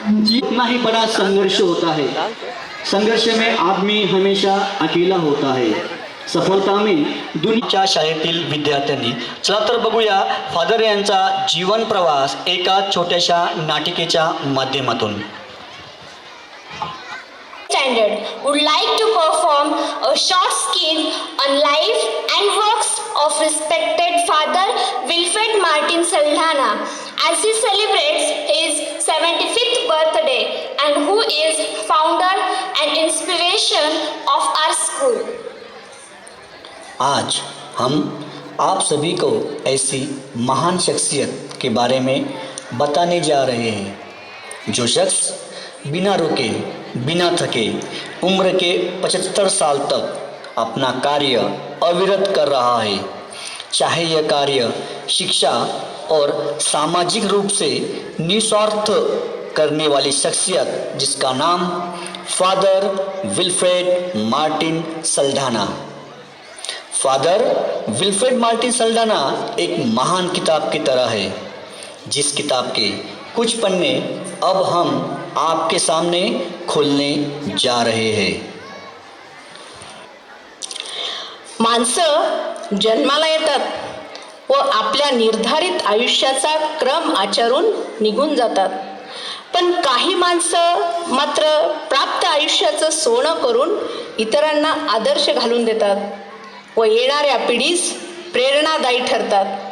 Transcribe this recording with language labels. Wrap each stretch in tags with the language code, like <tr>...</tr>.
<hi>जितना ही बड़ा संघर्ष होता है, संघर्ष में आदमी हमेशा अकेला होता है. सफलता में</hi> <mr>दुनियाच्या शाळेतील विद्यार्थ्यांनी चला तर बघूया फादर यांचा जीवन प्रवास एका छोट्याशा नाटिकेच्या माध्यमातून.</mr> <en>Standard would like to perform a short skit on life and works of respected Father Wilfred Martin Saldana as he celebrates his 75th birthday and who is founder and inspiration of our school.</en> <hi>आज हम आप सभी को ऐसी महान शख्सियत के बारे में बताने जा रहे हैं जो शख्स बिना रुके, बिना थके उम्र के 75 साल तक अपना कार्य अविरत कर रहा है. चाहे यह कार्य शिक्षा और सामाजिक रूप से निस्वार्थ करने वाली शख्सियत जिसका नाम father Wilfred Martin Saldanha. Father Wilfred Martin Saldanha एक महान किताब की तरह है, जिस किताब के कुछ पन्ने अब हम आपके सामने खोलने जा रहे हैं।</hi> <mr>माणसं जन्माला येतात व आपल्या निर्धारित आयुष्याचा क्रम आचरून निघून जातात, पण काही माणसं मात्र प्राप्त आयुष्याचं सोनं करून इतरांना आदर्श घालून देतात व येणाऱ्या पिढीस प्रेरणादायी ठरतात.</mr>